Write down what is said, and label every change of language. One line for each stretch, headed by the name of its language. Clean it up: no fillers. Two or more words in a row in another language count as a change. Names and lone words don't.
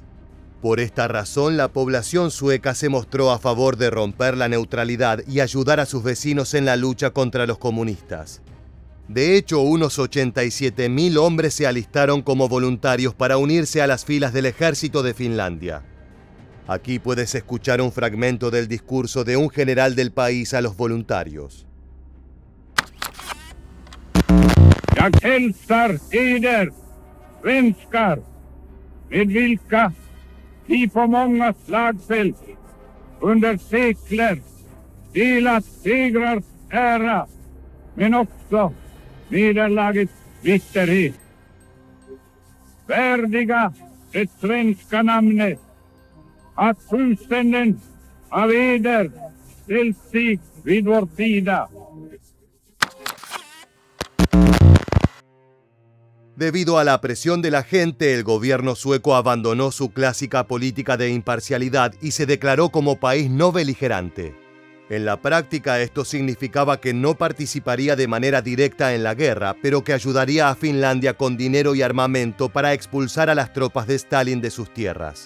Spanish: Por esta razón, la población sueca se mostró a favor de romper la neutralidad y ayudar a sus vecinos en la lucha contra los comunistas. De hecho, unos 87.000 hombres se alistaron como voluntarios para unirse a las filas del ejército de Finlandia. Aquí puedes escuchar un fragmento del discurso de un general del país a los voluntarios.
Swedish: Jag hälsar eder, svenskar, med vilka vi på många slagfält under sekler delat segrars ära, men också nederlagets bitterhet. Värdiga det svenska namnet, att tusenden av eder ställt sig vid vår sida.
Spanish: Debido a la presión de la gente, el gobierno sueco abandonó su clásica política de imparcialidad y se declaró como país no beligerante. En la práctica, esto significaba que no participaría de manera directa en la guerra, pero que ayudaría a Finlandia con dinero y armamento para expulsar a las tropas de Stalin de sus tierras.